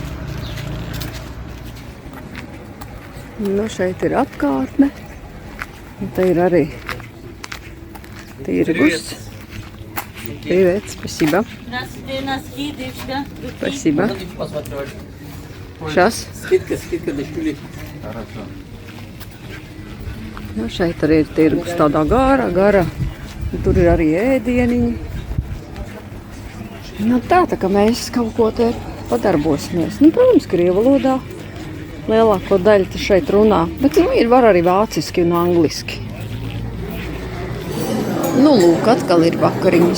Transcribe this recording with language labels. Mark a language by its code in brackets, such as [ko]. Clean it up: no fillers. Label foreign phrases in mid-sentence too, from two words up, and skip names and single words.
[lv] Nu, šeit ir apkārtne. Un te ir arī tirgus. [ru] Привет, спасибо. Здравствуйте, носки, девочка. Спасибо. Сейчас. Скидка дешевле. Хорошо. [lv] Nu, šeit arī ir tirgus tādā gara. Tur ir arī ēdieniņi. Nu, tā kā mēs kaut ko te padarbosimies. Nu, protams, krievu valodā lielāko daļu te šeit runā. Bet var arī vāciski un angliski. Nu, lūk, atkal ir vakariņas.